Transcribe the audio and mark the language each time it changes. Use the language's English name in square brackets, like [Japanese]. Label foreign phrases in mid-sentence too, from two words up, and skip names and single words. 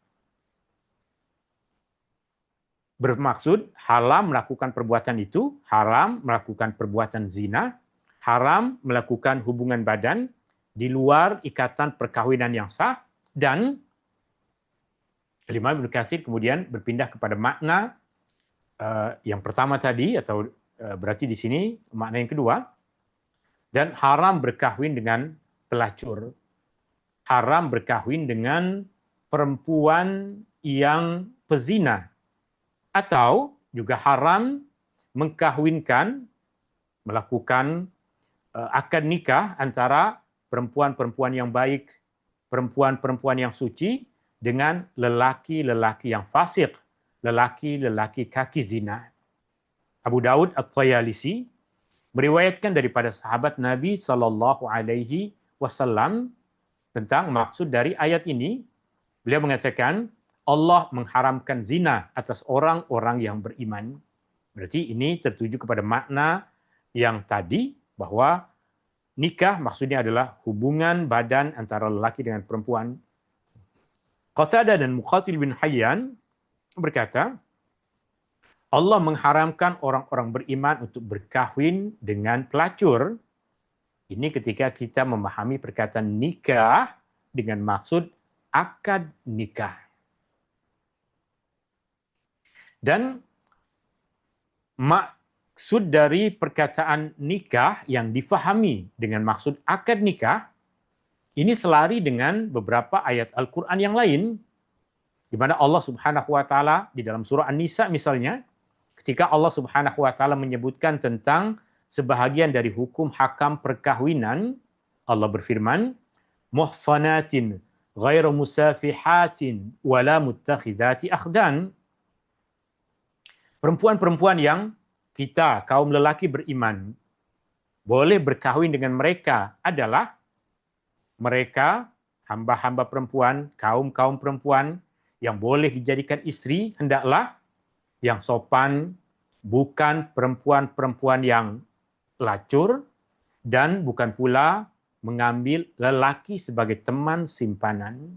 [Malay] Bermaksud haram melakukan perbuatan itu, haram melakukan perbuatan zina, haram melakukan hubungan badan di luar ikatan perkawinan yang sah, dan Imam Ibnu Katsir kemudian berpindah kepada makna yang pertama tadi, atau berarti di sini makna yang kedua, dan haram berkahwin dengan pelacur, haram berkahwin dengan perempuan yang pezina, atau juga haram mengkahwinkan, melakukan akad nikah antara perempuan-perempuan yang baik, perempuan-perempuan yang suci, dengan lelaki-lelaki yang fasik, lelaki-lelaki kaki zina. Abu Daud At-Tayalisi meriwayatkan daripada sahabat Nabi [Arabic] صلى الله عليه وسلم [Malay] tentang maksud dari ayat ini. Beliau mengatakan, Allah mengharamkan zina atas orang-orang yang beriman. Berarti ini tertuju kepada makna yang tadi, bahwa nikah maksudnya adalah hubungan badan antara lelaki dengan perempuan. Qatadah dan Muqatil bin Hayyan berkata, Allah mengharamkan orang-orang beriman untuk berkahwin dengan pelacur. Ini ketika kita memahami perkataan nikah dengan maksud akad nikah. Dan maksud dari perkataan nikah yang difahami dengan maksud akad nikah, ini selari dengan beberapa ayat Al-Quran yang lain, di mana Allah [Arabic] سبحانه وتعالى [Malay] di dalam surah An-Nisa misalnya, ketika Allah [Arabic] سبحانه وتعالى [Malay] menyebutkan tentang sebahagian dari hukum hakam perkahwinan, Allah berfirman, [Arabic] محصنات غير مسافحات ولا متخذات أخدان. [Malay] Perempuan-perempuan yang kita, kaum lelaki beriman, boleh berkahwin dengan mereka adalah mereka hamba-hamba perempuan, kaum-kaum perempuan yang boleh dijadikan istri, hendaklah yang sopan, bukan perempuan-perempuan yang pelacur, dan bukan pula mengambil lelaki sebagai teman simpanan.